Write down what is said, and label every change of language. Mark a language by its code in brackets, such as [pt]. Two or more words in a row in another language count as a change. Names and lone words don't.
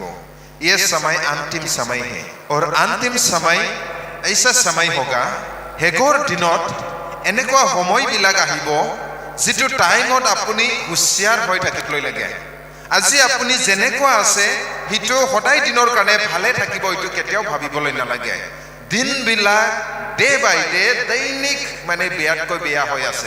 [hi] ये समय अंतिम समय है और अंतिम समय ऐसा समय होगा [as] হেগোৰ দিনত এনেকুৱা সময়বিলাক আহিব যিটো টাইমত আপুনি হুঁচিয়াৰ হৈ থাকিবলৈ লাগে। আজি আপুনি যেনেকুৱা আছে সেইটো সদায় দিনৰ কাৰণে ভালে থাকিব এইটো কেতিয়াও ভাবিবলৈ নালাগে। দিনবিলাক [en] day by day [as] দৈনিক মানে বেয়াতকৈ বেয়া হৈ আছে।